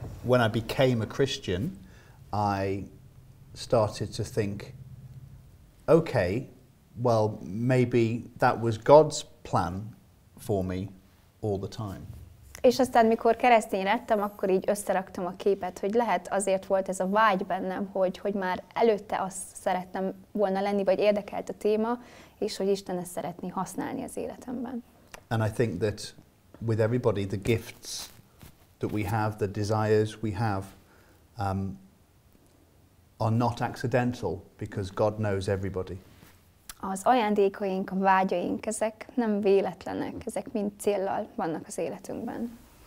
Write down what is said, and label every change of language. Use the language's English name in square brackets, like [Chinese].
[English] When I became a Christian, I started to think, okay, well, maybe that was God's plan for me all the time. [Hungarian] És aztán, mikor keresztény lettem, akkor így összeraktam a képet, hogy lehet azért volt ez a vágy bennem, hogy már előtte azt szerettem volna lenni, vagy érdekelt a téma, és hogy Isten ezt szeretné használni az életemben. [English] And I think that with everybody, the gifts that we have, the desires we have, are not accidental, because God knows everybody. [Hungarian] Az ajándékaink, a vágyaink, ezek nem véletlenek, ezek mind céllal vannak az életünkben.